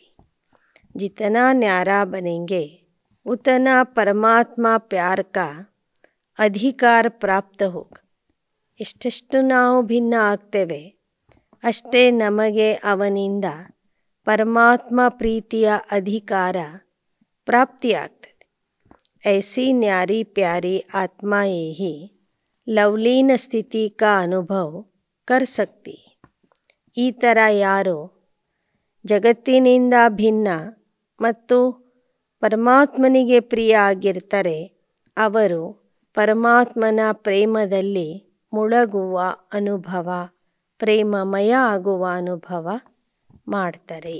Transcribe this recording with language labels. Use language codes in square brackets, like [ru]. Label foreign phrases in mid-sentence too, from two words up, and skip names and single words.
[hi] जितना न्यारा बनेंगे उतना परमात्म प्यार का अधिकार प्राप्त होगा. [kn] ಎಷ್ಟೆಷ್ಟು ನಾವು ಭಿನ್ನ ಆಗ್ತೇವೆ ಅಷ್ಟೇ ನಮಗೆ ಅವನಿಂದ ಪರಮಾತ್ಮ ಪ್ರೀತಿಯ ಅಧಿಕಾರ ಪ್ರಾಪ್ತಿಯಾಗ್ತದೆ. [hi] ऐसी न्यारी प्यारी आत्माएं ही लवलीन स्थिति का अनुभव कर सकती. [kn] ಈ ಥರ ಯಾರು ಜಗತ್ತಿನಿಂದ ಭಿನ್ನ ಮತ್ತು ಪರಮಾತ್ಮನಿಗೆ ಪ್ರಿಯ ಆಗಿರ್ತಾರೆ ಅವರು ಪರಮಾತ್ಮನ ಪ್ರೇಮದಲ್ಲಿ ಮುಳುಗುವ ಅನುಭವ, ಪ್ರೇಮಮಯ ಆಗುವ ಅನುಭವ ಮಾಡ್ತಾರೆ.